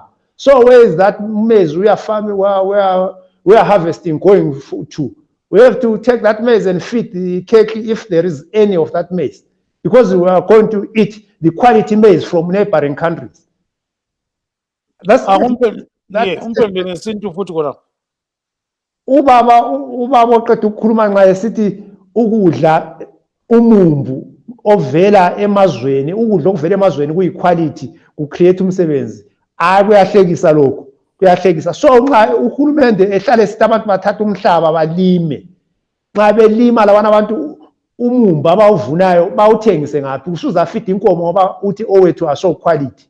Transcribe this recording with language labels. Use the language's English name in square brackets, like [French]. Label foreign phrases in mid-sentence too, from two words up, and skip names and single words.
[English] So where is that maize we are farming, we are harvesting going to? We have to take that maize and feed the cake if there is any of that maize, because we are going to eat the quality maize from neighboring countries. [North Ndebele] That's ubaba oqeda ukukhuluma nxa esithi ukudla umumbu ovela emazweni, ukudla okuvela emazweni kuyiquality, kucreate umsebenzi. Kuyahlekisa lokho, kuyahlekisa. So nxa uhulumende ehlale sithi abantu bathatha umhlaba balime, nxa belima labana abantu umumbu abawuvunayo bawuthengise ngaphi, usuzafida inkomo ngoba uthi owethu aso quality.